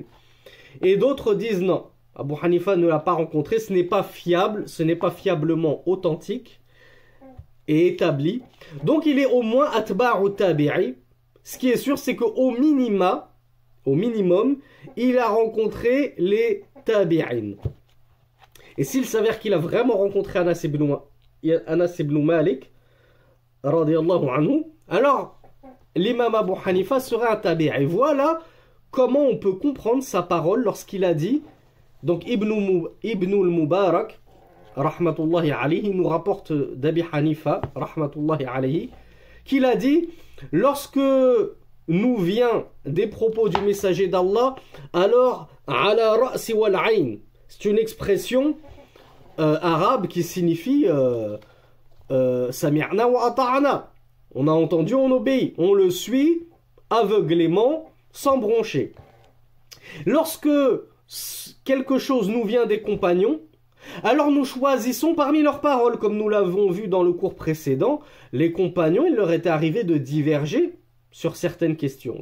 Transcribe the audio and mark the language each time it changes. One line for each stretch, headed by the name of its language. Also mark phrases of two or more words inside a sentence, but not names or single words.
French: Et d'autres disent non, Abu Hanifa ne l'a pas rencontré, ce n'est pas fiable, ce n'est pas fiablement authentique et établi. Donc il est au moins
Arabic: أتباع تابعي.
French: Ce qui est sûr, c'est qu'au minimum, il a rencontré les tabi'in. Et s'il s'avère qu'il a vraiment rencontré Anas ibn Malik,
Arabic: رضي الله عنه,
French: alors l'imam Abu Hanifa serait un tabi'i. Voilà comment on peut comprendre sa parole lorsqu'il a dit, donc Ibn al-Mubarak
Arabic: رحمة الله عليه
French: nous rapporte d'Abi Hanifa
Arabic: رحمة الله عليه
French: qu'il a dit, lorsque nous vient des propos du messager d'Allah, alors
Arabic: على الرأس والعين,
French: c'est une expression arabe qui signifie
Arabic: سمعنا وأطعنا.
French: On a entendu, on obéit. On le suit aveuglément, sans broncher. Lorsque quelque chose nous vient des compagnons, Alors nous choisissons parmi leurs paroles, comme nous l'avons vu dans le cours précédent, les compagnons, il leur était arrivé de diverger sur certaines questions.